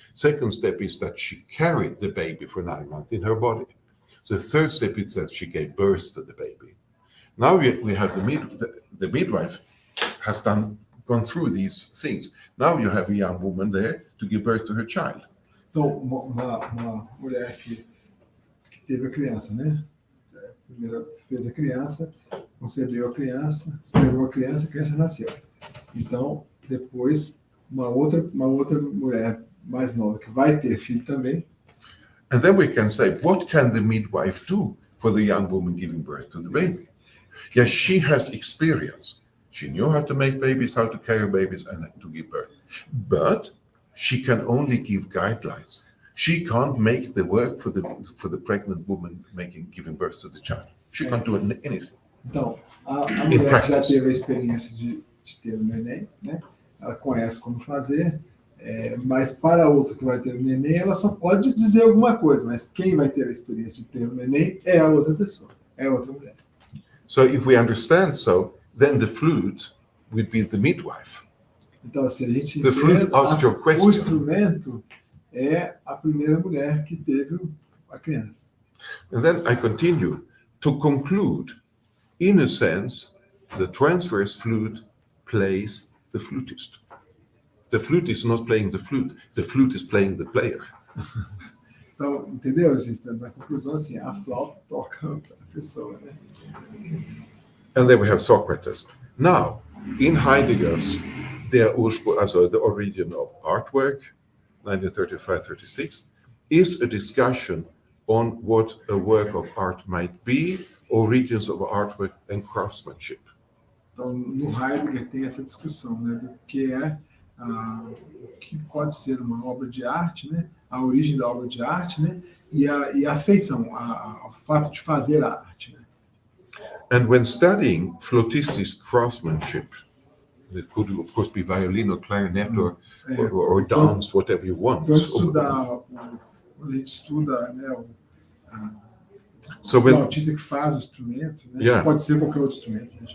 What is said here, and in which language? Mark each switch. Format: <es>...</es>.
<en>Second step is that she carried the baby for 9 months in her body. The third step is that she gave birth to the baby. Now we have the midwife has gone through these things. Now you have a young woman there to give birth to her child.</en> <pt>Então, uma mulher que teve a criança, né? Primeiro fez a criança, concebeu a criança, esperou a criança nasceu. Então, depois, uma outra mulher mais nova que vai ter filho também.</pt> <en>And then we can say, what can the midwife do for the young woman giving birth to the baby? Yes, she has experience. She knew how to make babies, how to carry babies, and to give birth. But she can only give guidelines. She can't make the work for the pregnant woman giving birth to the child. She can't do anything.</en> <pt>Então, a mulher que já teve a experiência de ter o neném, né? Ela conhece como fazer, mas para a outra que vai ter o neném, ela só pode dizer alguma coisa, mas quem vai ter a experiência de ter o neném é a outra pessoa, é a outra mulher.</pt> <en>So if we understand then the flute would be the midwife.</en> <pt>Então, se a gente</pt> <en>The flute asks your question.</en> <pt>o instrumento é a primeira mulher que teve a criança.</pt> <en>And then I continue to conclude, in a sense, the transverse flute plays the flutist. The flute is not playing the flute is playing the player.</en> <pt>Então, entendeu, gente? Na conclusão, assim, a flauta toca a pessoa, né?</pt> <en>And then we have Socrates. Now, in Heidegger's the origin of artwork, 1935-36, is a discussion on what a work of art might be, origins of artwork and craftsmanship.</en> <pt>Então, no Heidegger tem essa discussão, né, do que o que pode ser uma obra de arte, né, a origem da obra de arte, né, e a feição, o fato de fazer a arte, né.</pt> <en>And when studying flautistic craftsmanship, It could, of course, be violin or clarinet or dance, whatever you want.</en> <pt>Quando a gente estuda, né, o</pt> <en>So when,</en> <pt>flautista que faz o instrumento, né,</pt> <en>Yeah.</en> <pt>pode ser qualquer outro instrumento.</pt>